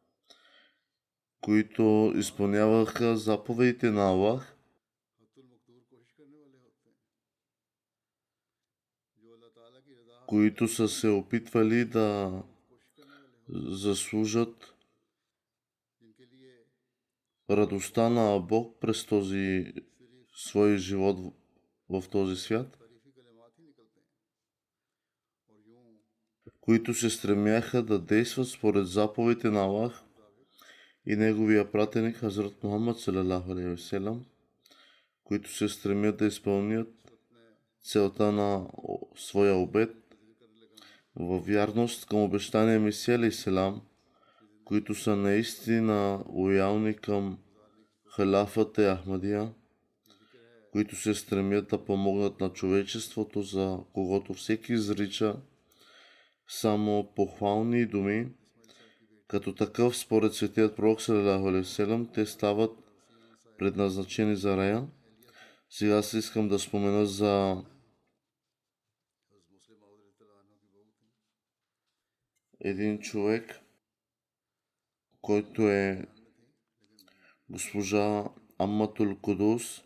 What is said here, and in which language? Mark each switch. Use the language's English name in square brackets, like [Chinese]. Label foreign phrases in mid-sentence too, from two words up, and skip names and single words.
[Bulgarian] които изпълняваха заповедите на Аллах, които са се опитвали да заслужат радостта на Бог през този свой живот в този свят, които се стремяха да действат според заповедите на Аллах и неговия пратеник Хазрат [Arabic] محمد صلى الله عليه وسلم, [Bulgarian] които се стремят да изпълнят целта на своя обет във вярност към обещания Месия алейхиссалам, които са наистина лоялни към халафата Ахмадия, които се стремят да помогнат на човечеството, за когото всеки изрича само похвални думи. Като такъв, според светият пророк [Arabic] صلى الله عليه وسلم, [Bulgarian] те стават предназначени за рая. Сега аз искам да спомена за един човек, който е госпожа Амматул Кудус.